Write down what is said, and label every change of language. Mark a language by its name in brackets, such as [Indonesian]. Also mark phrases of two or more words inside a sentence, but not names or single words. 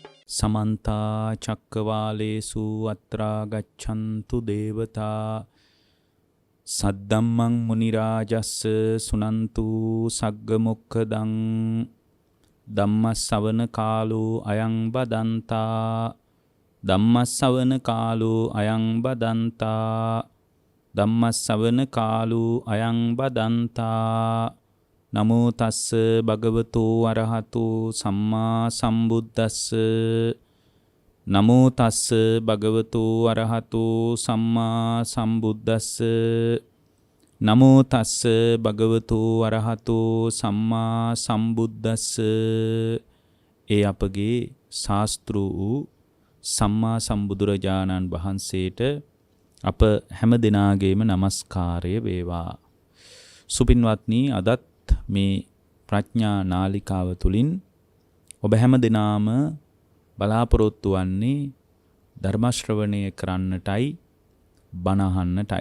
[Pali] समन्ता चक्कवालेषु अत्रा गच्छन्तु देवता सद्धम्मं मुनिराजस्स सुनन्तु सग्गमुक्खदं ධම්මස්සවන කාලෝ අයං බදන්තා ධම්මස්සවන කාලෝ අයං බදන්තා ධම්මස්සවන කාලෝ අයං බදන්තා නමෝ තස්ස භගවතෝ අරහතෝ සම්මා සම්බුද්දස්ස නමෝ තස්ස භගවතෝ අරහතෝ සම්මා සම්බුද්දස්ස නමෝ තස්ස භගවතෝ අරහතෝ සම්මා සම්බුද්දස්ස. [Sinhala] ඒ අපගේ ශාස්ත්‍ර වූ සම්මා සම්බුදුරජාණන් වහන්සේට අප හැම දිනාගේම নমස්කාරය වේවා. සුපින්වත්නි, අදත් මේ ප්‍රඥා නාලිකාව තුලින් ඔබ හැම දිනාම බලාපොරොත්තු වන්නේ ධර්ම ශ්‍රවණය කරන්නටයි, බණ අහන්නටයි.